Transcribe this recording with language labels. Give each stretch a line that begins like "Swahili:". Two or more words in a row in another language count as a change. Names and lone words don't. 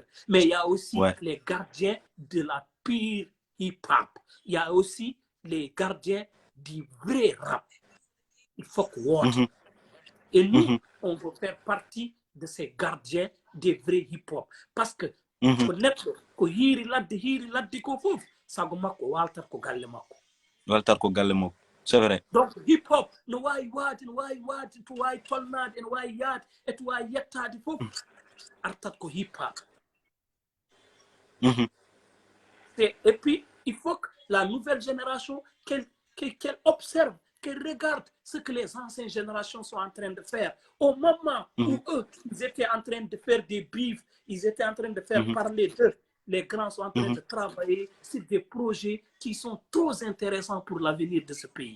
French: Mais il y a aussi les gardiens de la pure hip-hop. Il y a aussi les gardiens du vrai rap. Il faut que Et nous, on veut faire partie de ces gardiens des vrais hip-hop. Parce que connaître que
Fula: hiri laddi ko fof sago makko waltar ko galle makko.
French: C'est vrai. Donc hip-hop
Fula: no wawi waadi to wawi tolnade ene wawi yaade e to wawi yettade fof artat ko hip-hop.
French: Et puis il faut que la nouvelle génération qu'elle observe, qu'elle regarde ce que les anciennes générations sont en train de faire. Au moment où eux, ils étaient en train de faire des bifs, ils étaient en train de faire parler d'eux, les grands sont en train de travailler sur des projets qui sont trop intéressants pour l'avenir de ce pays.